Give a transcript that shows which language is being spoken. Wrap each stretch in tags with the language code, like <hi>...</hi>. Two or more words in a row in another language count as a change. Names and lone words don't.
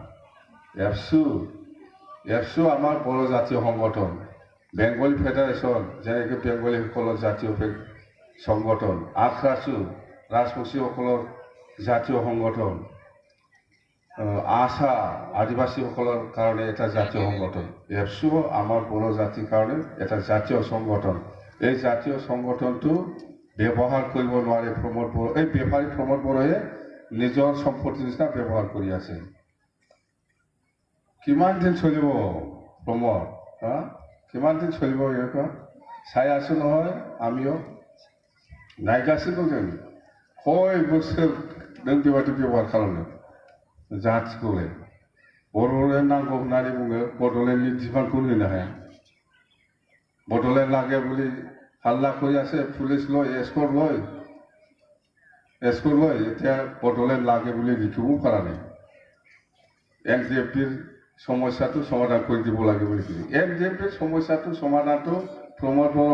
<as>এপছু আমাৰ বড়ো জাতীয় সংগঠন বেংগলী ফেডাৰেশ্যন যেনেকৈ বেংগলীসকলৰ জাতীয় সংগঠন আখৰাছু ৰাজবংশীসকলৰ জাতীয় সংগঠন আশা আদিবাসীসকলৰ কাৰণে এটা জাতীয় সংগঠন এপছু আমাৰ বড়ো জাতিৰ কাৰণে এটা জাতীয় সংগঠন এই জাতীয় সংগঠনটো ব্যৱহাৰ কৰিব নোৱাৰে প্ৰমোদ বড়ো এই বেপাৰী প্ৰমোদ বড়োৱে নিজৰ সম্পত্তিৰ নিচিনা ব্যৱহাৰ কৰি আছে কিমান দিন চলিব প্ৰমোদ হা কিমান দিন চলিব এনেকুৱা চাই আছোঁ নহয় আমিও নাইকাছিলোঁ যেন কয় বছৰ</as> <brx>नों बेबायदि बेबहार खालामनो जाथिखौलाय बड'लेण्ड नांगौ होननानै बुङो बड'लेण्डनि डिमान्डखौ होनो हाया</brx> <as>बड'लेण्ड लागे বুলি হাল্লা কৰি আছে পুলিচ লৈ এস্কৰ্ট লৈ এতিয়া বড'লেণ্ড লাগে বুলি লিখিবও পৰা নাই NDFBৰ সমস্যাটো সমাধান কৰি দিব লাগে বুলি কৈছে NDFBৰ সমস্যাটো সমাধানটো প্ৰমোদ বড়ো</as>